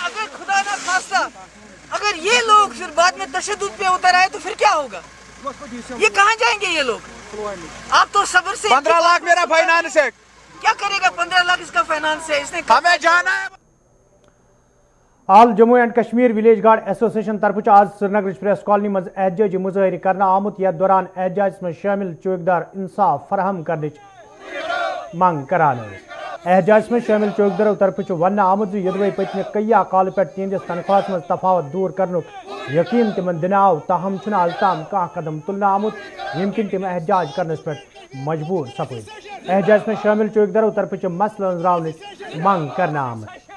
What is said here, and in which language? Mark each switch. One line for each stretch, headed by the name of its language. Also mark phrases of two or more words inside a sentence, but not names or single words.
Urdu: اگر خدا نہ خواستہ اگر یہ لوگ پھر بعد میں تشدد پہ اتر آئے تو پھر کیا ہوگا؟ یہ کہاں جائیں گے یہ لوگ؟ آپ تو صبر سے 15 لاکھ میرا فائنانس ہے. کیا کرے گا؟ 15 لاکھ اس کا فائنانس ہے. اس نے ہمیں جانا ہے.
Kashmiri: آل جموں اینڈ کشمیر ولیج گارڈ ایسوسیشن طرف آج سرینگر پریس کالونی مز احتجاجی مظاہرہ کرنا آمت. یتھ دوران
Urdu: احتجاج میں شامل
Kashmiri: چوکیدار انصاف فراہم کرنچ منگ کران.
Urdu: احتجاج میں شامل
Kashmiri: چوکیداروں طرف ون آمت یدوے پتمہ کئی کال پہ تہندس تنخواہ مز تفاوت دور کرنک یقین تمن دن آو، تاہم آز تام کھانا قدم تلنہ آمت یم کن تم احتجاج کرنس پہ مجبور سپد.
Urdu: احتجاج میں شامل
Kashmiri: چوکیداروں طرف مسئلہ انزراونچ منگ کرنا آمت.